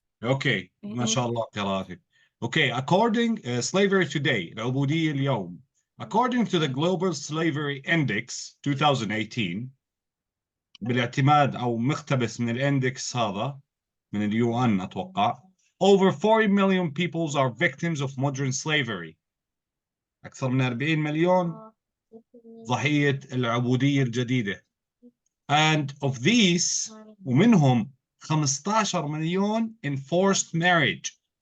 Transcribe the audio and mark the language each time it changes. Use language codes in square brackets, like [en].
[ar] Okay, ما شاء الله قراءتك. [en] Okay, according slavery today, [ar] العبودية اليوم. [en] According to the Global Slavery Index 2018 [ar] بالاعتماد أو مقتبس من الاندكس هذا من اليو ان أتوقع [en] over 40 million people are victims of modern slavery. [ar] أكثر من 40 مليون ضحية العبودية الجديدة. [en] And of these [ar] ومنهم 15 مليون [en] in forced marriage.